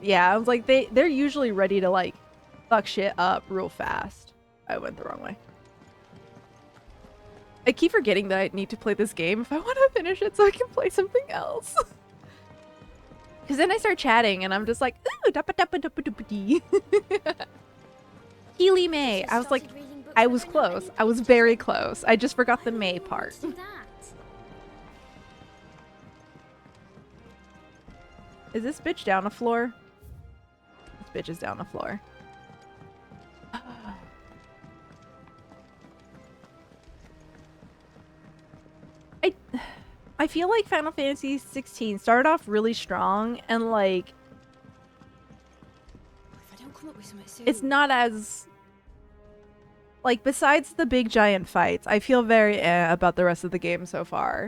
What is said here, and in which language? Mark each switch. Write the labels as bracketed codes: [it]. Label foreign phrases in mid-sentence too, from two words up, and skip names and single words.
[en] Yeah, I was like, they're usually ready to like fuck shit up real fast. I went the wrong way. I keep forgetting that I need to play this game if I want to finish it so I can play something else. Because then I start chatting and I'm just like, ooh, dappa dappa dappa dappa dee. Keely May. I was like, I was close. I was very close. I just forgot the May part. Is this bitch down the floor? This bitch is down the floor. I feel like Final Fantasy 16 started off really strong and like it's not as like besides the big giant fights, I feel very about the rest of the game so far.